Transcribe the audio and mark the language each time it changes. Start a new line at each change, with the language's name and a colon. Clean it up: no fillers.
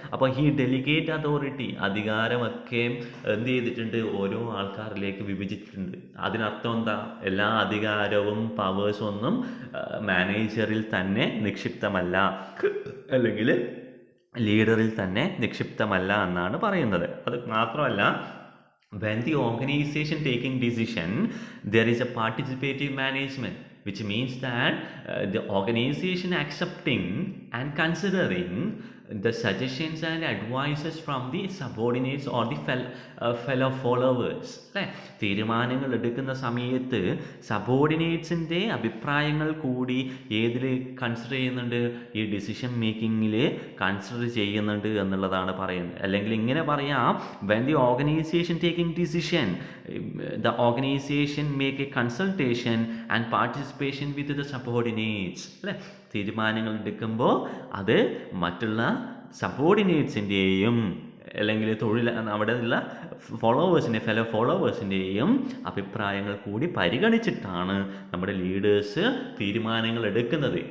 Malayalam: അപ്പോൾ ഈ delegate authority, അധികാരമൊക്കെ എന്ത് ചെയ്തിട്ടുണ്ട്? ഓരോ ആൾക്കാരിലേക്ക് വിഭജിച്ചിട്ടുണ്ട്. അതിനർത്ഥം എന്താ? എല്ലാ അധികാരവും പവേഴ്സും ഒന്നും മാനേജറിൽ തന്നെ നിക്ഷിപ്തമല്ല, അല്ലെങ്കിൽ ലീഡറിൽ തന്നെ നിക്ഷിപ്തമല്ല എന്നാണ് പറയുന്നത്. അത് മാത്രമല്ല,
English: when the organization taking decision, there is a participative management, which means that the organization accepting and considering the suggestions and advices from the subordinates or the fellow followers.
Malayalam: തീരുമാനങ്ങൾ എടുക്കുന്ന സമയത്ത് സബോർഡിനേറ്റ്സിൻ്റെ അഭിപ്രായങ്ങൾ കൂടി ഏതിൽ കൺസിഡർ ചെയ്യുന്നുണ്ട്? ഈ ഡിസിഷൻ മേക്കിങ്ങിൽ കൺസിഡർ ചെയ്യുന്നുണ്ട് എന്നുള്ളതാണ് പറയുന്നത്. അല്ലെങ്കിൽ ഇങ്ങനെ പറയാം,
English: when the organization taking decision, the organization make a consultation and participation with the subordinates.
Malayalam: അല്ലേ, തീരുമാനങ്ങൾ എടുക്കുമ്പോൾ അത് മറ്റുള്ള സബോർഡിനേറ്റ്സിൻ്റെയും അല്ലെങ്കിൽ അവിടെയുള്ള ഫെലോ ഫോളോവേഴ്സിൻ്റെയും അഭിപ്രായങ്ങൾ കൂടി പരിഗണിച്ചിട്ടാണ് നമ്മുടെ ലീഡേഴ്സ് തീരുമാനങ്ങൾ എടുക്കുന്നത്.